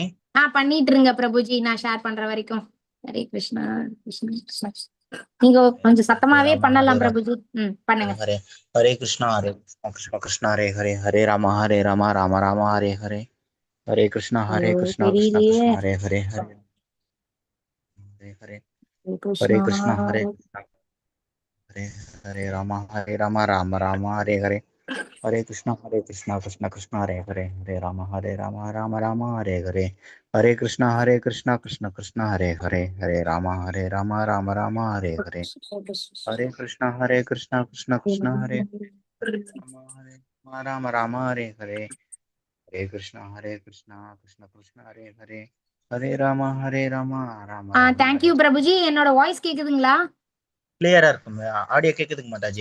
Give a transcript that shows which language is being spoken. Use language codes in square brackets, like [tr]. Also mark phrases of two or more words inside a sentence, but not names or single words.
[ta] பண்ணிட்டு இருங்க பிரபுஜி, நான் ஷேர் பண்ற வரைக்கும். ஹரே கிருஷ்ணா கிருஷ்ணா கிருஷ்ணா. நீங்க கொஞ்சம் சத்தமாவே பண்ணலாம் பிரபுஜி. பண்ணுங்க. ஹரே ஹரே கிருஷ்ணா கிருஷ்ண கிருஷ்ணா ஹரே ஹரே ஹரே ராம ராம ராம ஹரே ஹரே ஹரே கிருஷ்ணா கிருஷ்ண தெரியலையே. கிருஷ்ணா ஹரே ஹரே ஹரே ஹரே ஹரே கிருஷ்ணா ஹரே ஹரே ஹரே ராம ராம ராம ஹரே ஹரே ஹரே கிருஷ்ணா கிருஷ்ண கிருஷ்ண ஹரே ஹரே ஹரே ராம ராம ராம ஹரே ஹரே ஹரே கிருஷ்ணா கிருஷ்ண கிருஷ்ண ஹரே ஹரே ஹரே ராம ராம ராம ஹரே ஹரே ஹரே கிருஷ்ணா கிருஷ்ண கிருஷ்ண ஹரே ராம ராம ஹரே ஹரே ஹரே கிருஷ்ணா கிருஷ்ண கிருஷ்ண ஹரே ஹரே ஹரே ராம ராம தேங்க்யூ பிரபுஜி. என்னோட வாய்ஸ் கேக்குதுங்களா? கிளியரா இருக்கும். ஆடியோ கேக்குதுங்க மாதாஜி?